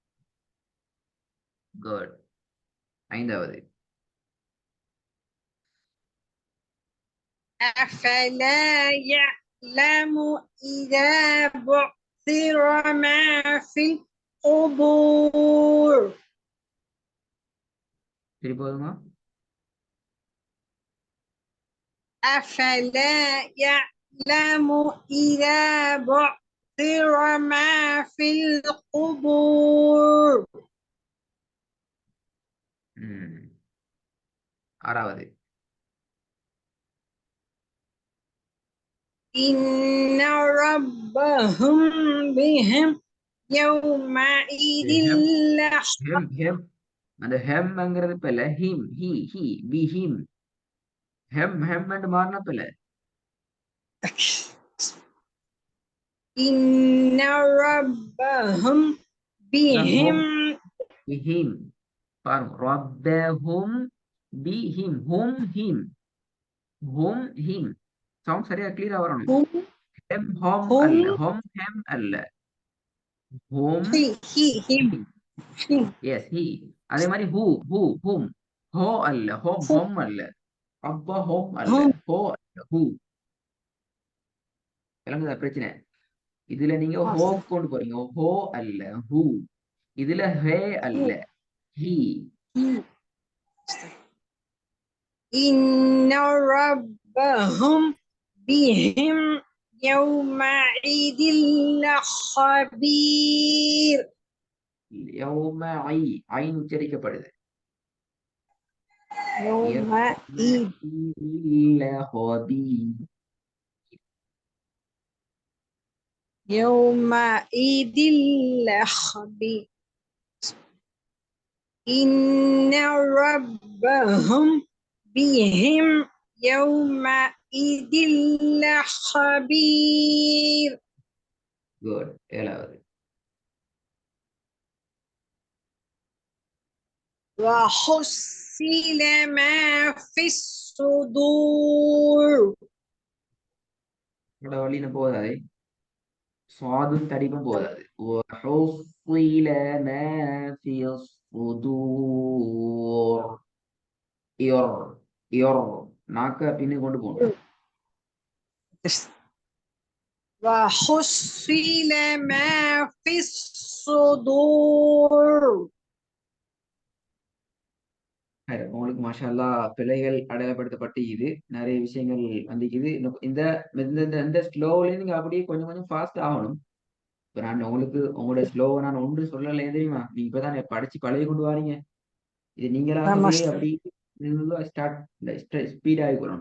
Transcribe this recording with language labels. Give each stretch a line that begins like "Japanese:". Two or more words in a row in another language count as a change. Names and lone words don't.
Tamil: Good. ஐந்தாவது.
Arabic: أفلا يعلم إذا بعثر ما في القبور.
Tamil: திருப்பி போதுமா?
Arabic: أفلا يعلم إذا بعثر ما في القبور.
Tamil: ஆறாவது.
Arabic: إن ربهم بهم يومئذ
Tamil: hem அந்த ஹெம்ங்கிறது இப்ப இல்ல ஹிம் ஹி பி ஹிம் hem என்று மாறின இப்ப இல்ல.
Arabic: إن ربهم بهم
Tamil: பாருங்க
Arabic: ربهم بهم
Tamil: ஹும் சவுண்ட் சரியா கிளியரா வரணும். ஹெம் ஹோம் அல்ல, ஹோம் ஹெம் அல்ல, ஹோம் எஸ் ஹி. அதே மாதிரி ஹூம் ஹோ அல்ல, ஹோம் அல்ல, ரப்ப ஹோம் அல்ல, ஹோ அல்ல, ஹூ. விளங்குதா பிரச்சனை? இதுல நீங்க ஹோ கொண்டு போறீங்க, ஹோ அல்ல ஹூ. இதுல ஹே அல்ல, ஹி.
Arabic: إن ربهم بهم يومئذ لخبير.
Tamil: யௌமஇ ஐன் உச்சரிக்கப்படுது.
Arabic: يومئذ لخبير. إن ربهم بهم يومئذ لخبير.
Tamil: Good. ஏழாவது.
Arabic: وحصل ما في الصدور.
Tamil: வழியில போதாது, சுவாதும் தடிப்பும் போதாது.
Arabic: وحصل ما في الصدور.
Tamil: நாக்க பின்னு கொண்டு போகணும்.
Arabic: وحصل ما في الصدور.
Tamil: உங்களுக்கு
Arabic: ما شاء الله
Tamil: பிழைகள் அடையாளப்படுத்தப்பட்டு இது நிறைய விஷயங்கள் வந்திக்குது. இந்த இந்த ஸ்லோவில நீங்க அப்படியே கொஞ்சம் கொஞ்சம் ஃபாஸ்ட் ஆகணும். இப்ப நான் உங்களோட ஸ்லோவை நான் ஒன்று சொல்லலை தெரியுமா? நீங்க இப்பதான் படிச்சு பழகி கொண்டு வாரீங்க. இது நீங்களாகவே அப்படி ஸ்பீட் ஆகிக்கொள்ளணும்.